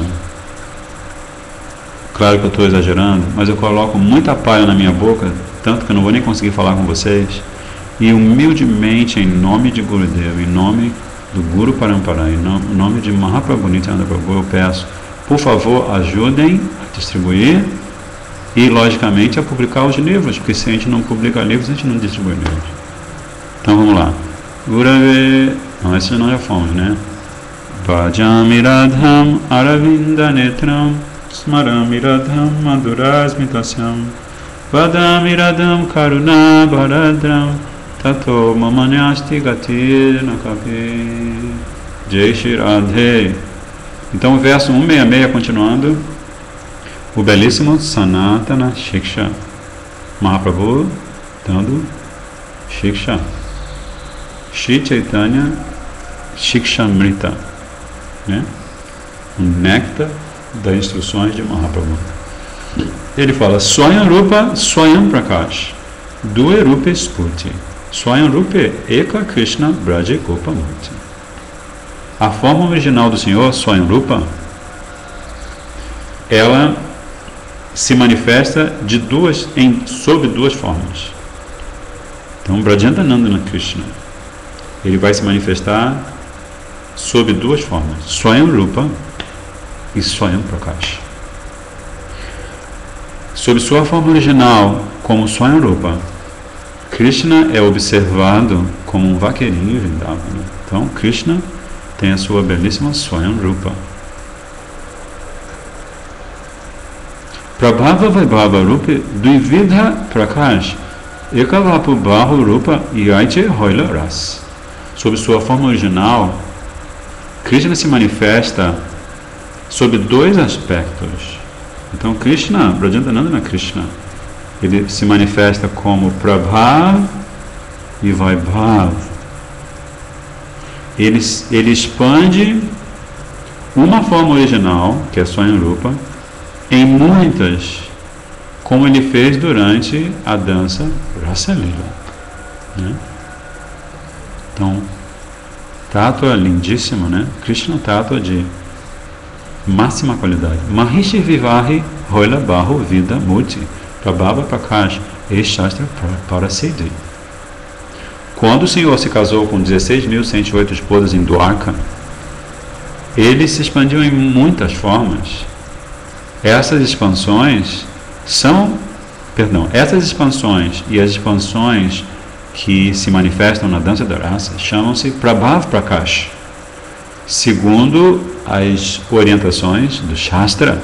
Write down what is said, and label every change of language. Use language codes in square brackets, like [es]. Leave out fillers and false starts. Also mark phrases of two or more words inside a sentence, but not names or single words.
[pt] Claro que eu estou exagerando, mas eu coloco muita palha na minha boca, tanto que eu não vou nem conseguir falar com vocês, e humildemente, em nome de Gurudev, em nome do Guru Parampara, em nome de Mahaprabhu Nityananda Prabhu, eu peço, por favor, ajudem a distribuir e, logicamente, a publicar os livros, porque se a gente não publica livros, a gente não distribui livros. Então vamos lá. Gurave, não, esse não já fomos, né? [sa] भजामि राधाम् अरविन्द नेत्रां स्मरामि राधां मधुरस्मितास्यां वदामि राधां करुणा भरार्द्रां ततो ममान्यास्ति गतिर्न कापि जय श्री राधे. [pt] Então o verso 166 continuando, o belíssimo Sanatana Shiksha, Mahaprabhu dando Shiksha, Shri Chaitanya Shikshamrita, né? O néctar das instruções de Mahaprabhu. Ele fala [bn] স্বয়ং রূপ স্বয়ং প্রকাশ দুই রূপে স্ফূর্তি স্বয়ং রূপে এক কৃষ্ণ ব্রজে গোপ মূর্তি. [pt] A forma original do Senhor, Swayam Rupa, ela se manifesta sob duas formas. Então, Brajantanandana Krishna, ele vai se manifestar sob duas formas, Swayam Rupa e Swayam Prakash. Sob sua forma original, como Swayam Rupa, Krishna é observado como um vaqueirinho em Vrindavana. Então, Krishna tem a sua belíssima Swayam Rupa. [bn] প্রাভব বৈভব রূপে দ্বিবিধ প্রকাশ একবপু বহু রূপ যৈছে হৈল রাস. [pt] Sob sua forma original, Krishna se manifesta sob dois aspectos. Então Krishna, Brajantanandana Krishna, ele se manifesta como Prabhav e Vaibhav. Ele expande uma forma original, que é Swayam Rupa, em muitas, como ele fez durante a dança Rasa Lila, né? Então, tátua lindíssimo, né? Krishna tátua de máxima qualidade. [bn] মহিষী বিবাহে হৈল বহু বিধ মূর্তি প্রাভব প্রকাশ এই শাস্ত্র পরসিদ্ধি. [pt] Quando o Senhor se casou com 16.108 esposas em Dwarka, ele se expandiu em muitas formas. Essas expansões e as expansões que se manifestam na dança da raça chamam-se Prabhav Prakash, segundo as orientações do Shastra.